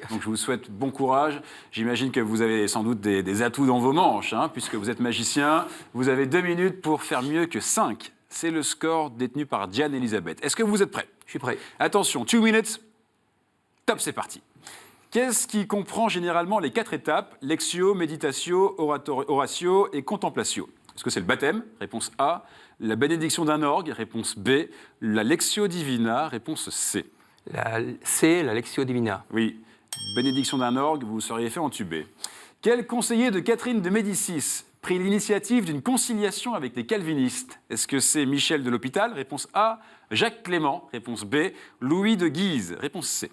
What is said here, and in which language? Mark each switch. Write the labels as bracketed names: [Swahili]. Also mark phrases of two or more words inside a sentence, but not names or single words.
[French] Donc je vous souhaite bon courage. J'imagine que vous avez sans doute des atouts dans vos manches, hein, puisque vous êtes magicien. Vous avez 2 minutes pour faire mieux que 5. C'est le score détenu par Diane Elisabeth. Est-ce que vous êtes prêts? Je suis prêt. Attention, 2 minutes. Top, c'est parti. Qu'est-ce qui comprend généralement les 4 étapes? [Latin] Lectio, meditatio, oratio et contemplatio. [French] Est-ce que c'est le baptême? Réponse A. La bénédiction d'un orgue? Réponse B. La [Latin] lectio divina? [French] Réponse C. C'est la [Latin] Lectio Divina. [French] Oui, bénédiction d'un orgue, vous seriez fait entuber. Quel conseiller de Catherine de Médicis prit l'initiative d'une conciliation avec les calvinistes? Est-ce que c'est Michel de l'Hôpital? Réponse A. Jacques Clément? Réponse B. Louis de Guise? Réponse C.